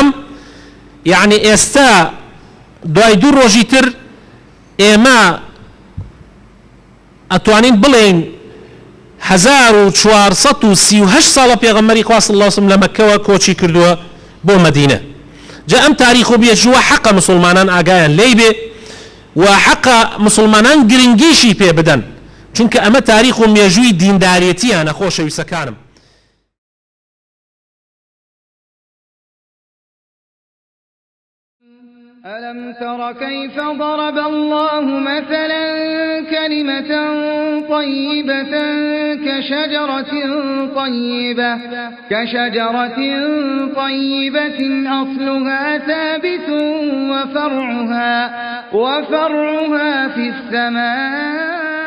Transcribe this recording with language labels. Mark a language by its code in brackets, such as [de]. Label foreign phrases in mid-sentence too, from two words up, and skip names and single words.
[ckb] یعنی ئێستا دوای دوو ڕۆژی تر ئێمە ئەتوانین بڵێن 1438 ساڵە پێغەمبەری خوا [ar] صلی الله عليه وسلم [ckb] لە مەککەوە کۆچی کردووە بۆ مەدینە. جا ئەم تاریخ و بێژووە حەقە مسلمانان ئاگایان لێی بێ و حق مسلمانان گرنگیشی پێ بدەن چونکە ئەمە تاریخ و مێژووی دینداریەتیانە خۆشەویستەکانم. [ar] ألم تر كيف ضرب الله مثلا كلمة طيبة كشجرة طيبة أصلها ثابت وفرعها في السماء